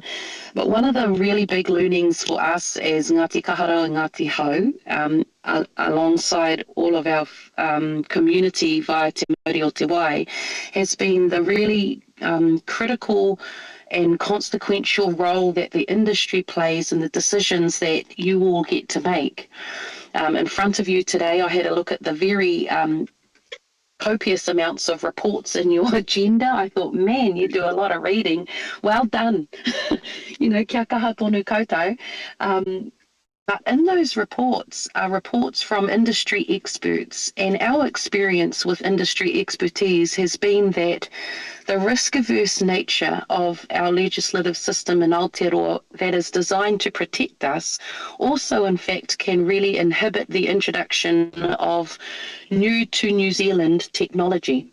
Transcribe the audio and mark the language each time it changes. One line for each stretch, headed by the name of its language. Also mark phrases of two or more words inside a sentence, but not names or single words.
English: But one of the really big learnings for us as Ngāti Kaharo and Ngāti Hau, alongside all of our community via Te Mauri o Te Wai, has been the really critical and consequential role that the industry plays in the decisions that you all get to make. In front of you today, I had a look at the very copious amounts of reports in your agenda. I thought, man, you do a lot of reading. Well done.
Māori: Kia kaha tonu koutou.
English: But in those reports are reports from industry experts, and our experience with industry expertise has been that the risk-averse nature of our legislative system in Aotearoa that is designed to protect us also, in fact, can really inhibit the introduction of new to New Zealand technology.